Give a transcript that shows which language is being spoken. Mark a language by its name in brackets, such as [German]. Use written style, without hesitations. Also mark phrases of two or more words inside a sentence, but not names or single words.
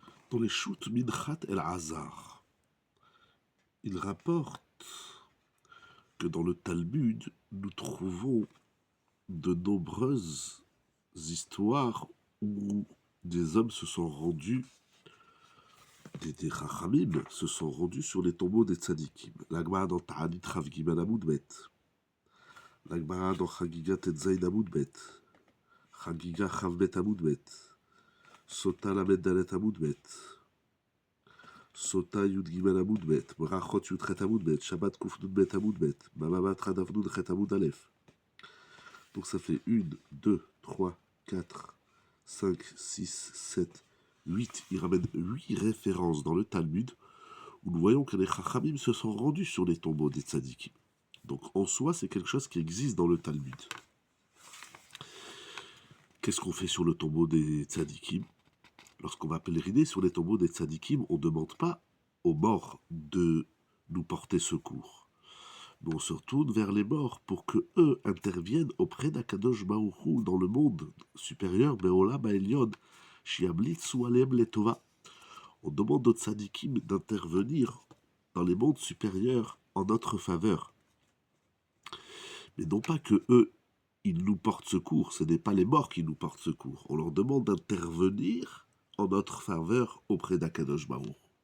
[French] Dans les Shoot Minchat El Hazar, il rapporte que dans le Talmud, nous trouvons de nombreuses histoires où des hommes se sont rendus, des Chachamim se sont rendus sur les tombeaux des Tzadikim. L'Agmara dans Ta'anit Rav Gimel Amud Bet, l'Agmara dans Chagiga Tetzain Amud Bet, Chagiga Chav Bet Amud Bet, Sota Lamed Dalet Amud Bet, Sota Yud Gimel Amud Bet, Brachot Yud Chet Amud Bet, Shabbat Kuf Nun Bet Amud Bet, Bamamat Radav Nun Chet Amud Aleph. Donc ça fait 1, 2, 3, 4, 5, 6, 7, 8. Il ramène 8 références dans le Talmud où nous voyons que les Chachamim se sont rendus sur les tombeaux des Tzadikim. Donc en soi, c'est quelque chose qui existe dans le Talmud. Qu'est-ce qu'on fait sur le tombeau des Tzadikim? Lorsqu'on va pèleriner sur les tombeaux des Tzadikim, on ne demande pas aux morts de nous porter secours. Mais on se retourne vers les morts pour que eux interviennent auprès d'Akadosh Baruch Hu dans le monde supérieur, [Hebrew] בעולם העליון, שימליצו עליהם לטובה. [French] On demande aux tzadikim d'intervenir dans les mondes supérieurs en notre faveur. Mais non pas que eux, ils nous portent secours, ce n'est pas les morts qui nous portent secours. On leur demande d'intervenir en notre faveur auprès d'Akadosh Baruch Hu.